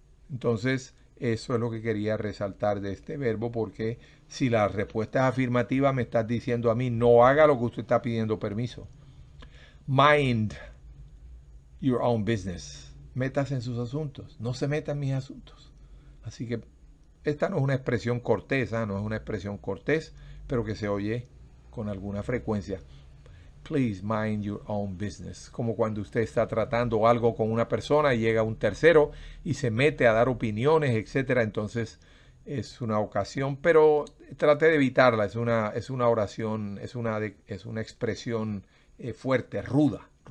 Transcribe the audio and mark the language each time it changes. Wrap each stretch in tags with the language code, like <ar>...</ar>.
<es>Entonces, eso es lo que quería resaltar de este verbo, porque si la respuesta es afirmativa, me estás diciendo a mí, no haga lo que usted está pidiendo permiso.</es> <en>Mind your own business.</en> <es>Métase en sus asuntos. No se meta en mis asuntos. Así que esta no es una expresión cortés, no es una expresión cortés, pero que se oye con alguna frecuencia.</es> <en>Please mind your own business.</en> <es>Como cuando usted está tratando algo con una persona y llega un tercero y se mete a dar opiniones, etcétera. Entonces es una ocasión, pero trate de evitarla. Es una oración, es una expresión fuerte, ruda.</es>